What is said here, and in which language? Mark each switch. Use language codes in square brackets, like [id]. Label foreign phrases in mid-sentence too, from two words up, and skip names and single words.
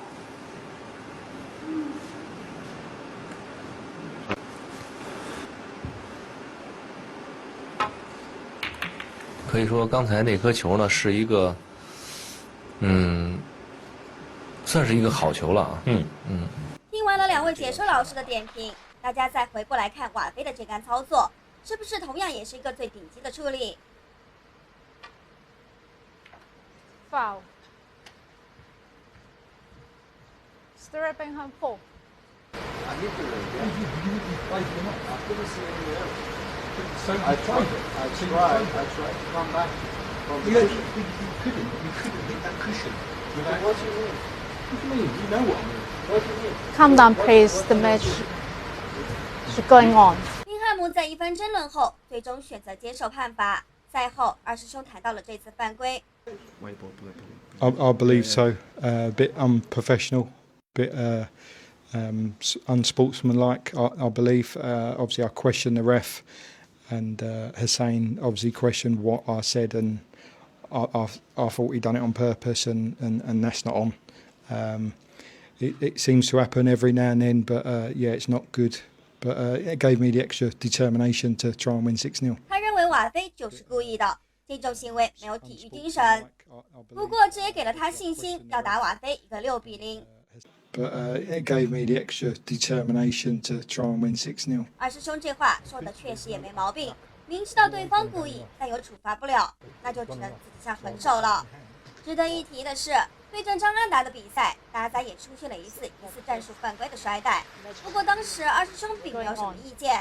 [zh] 可以說剛才那顆球呢是一個，算是一個好球了啊。聽完了兩位解說老師的點評，大家再回過來看瓦菲的這桿操作，是不是同樣也是一個最頂級的處理 [en] ？Foul. Sterling Home 4. I tried to come back. You couldn't hit that cushion. What do you mean? What do you mean? You know what I mean. What do you mean? Calm down, please. The match is going on. [zh] 丁漢姆在一番爭論後，最終選擇接受判罰。賽後，二師兄談到了這次犯規。 [en] I believe so. A bit unprofessional, bit unsportsmanlike. I believe. Obviously, I question the ref. And Hussein obviously questioned what I said, and I thought he'd done it on purpose, and that's not on. It seems to happen every now and then, but yeah, it's not good. But it gave me the extra determination to try and win 6-0. [zh] 他認為瓦菲就是故意的，這種行為沒有體育精神。不過這也給了他信心，要打瓦菲一個6-0。 [en] But it gave me the extra determination to try and win 6-0. [zh] 二師兄這話說的確實也沒毛病，明知道對方故意，但又處罰不了，那就只能自己下狠手了。值得一提的是，對陣張安達的比賽，達仔也出現了一次戰術犯規的摔帶，不過當時二師兄並沒有什麼意見。